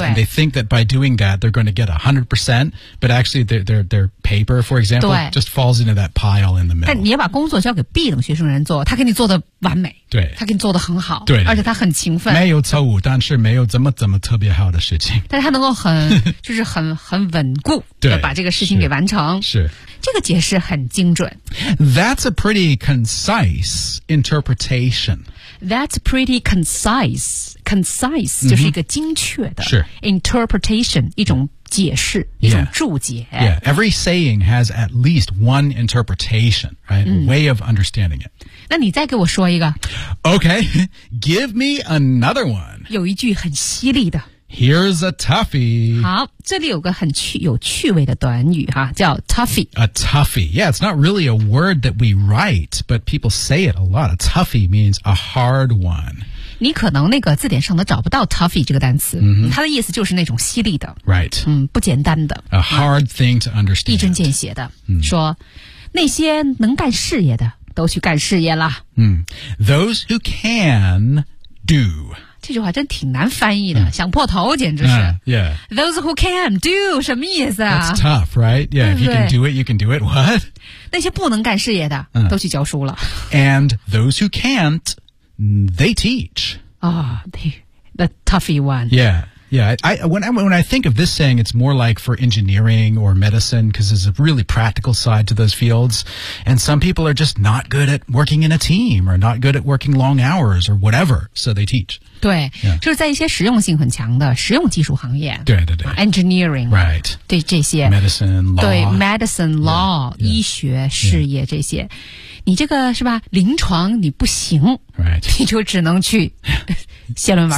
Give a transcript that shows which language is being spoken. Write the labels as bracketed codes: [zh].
[en] And they think that by doing that, they're going to get 100%. But actually, their paper, for example, just falls into that pile in the middle. [zh] 但你要把工作交给 B 等学生人做，他给你做的完美。对。他给你做的很好。对。而且他很勤奋。没有错误，但是没有怎么特别好的事情。但是他能够很就是很稳固的把这个事情给完成。是。这个解释很精准。 [en] That's a pretty concise interpretation. That's pretty concise. [zh] Concise、就是一个精确的 interpretation, 一种解释、一种注解。 [en] Yeah. Every saying has at least one interpretation, right?、way of understanding it. [zh] 那你再给我说一个。 [en] Okay, give me another one. [zh] 有一句很犀利的。 [en] Here's a toughie. [zh] 好，这里有个很有趣味的短语哈，叫 toughie. [en] A toughie. Yeah, it's not really a word that we write, but people say it a lot. A toughie means a hard one. [zh] 你可能那个字典上都找不到 toughie 这个单词、 mm-hmm. 它的意思就是那种犀利的。 [en] Right. [zh] 不简单的。 [en] A hard thing to understand. [zh] 一针见血的、说那些能干事业的都去干事业了。 [en] Those who can do. [zh] 这句话真挺难翻译的、想破头简直是、 [en] yeah. Those who can do [zh] 什么意思啊 [en] That's tough right Yeah, if you can do it you can do it What [zh] 那些不能干事业的都去教书了。 [en] And those who can't, they teach. Oh, the toughy one. Yeah. Yeah, when I think of this saying, it's more like for engineering or medicine, because there's a really practical side to those fields. And some people are just not good at working in a team or not good at working long hours or whatever, so they teach. [zh] 对、yeah. 就是在一些实用性很强的实用技术行业。对对对。 [en] Engineering. Right. [zh] 对这些。 [en] Medicine, law. 对 medicine, law, yeah, yeah. [zh] 医学事业这些。 [en] Yeah. [zh] 你这个是吧临床你不行。 [en] Right. [zh] 你就只能去写论文。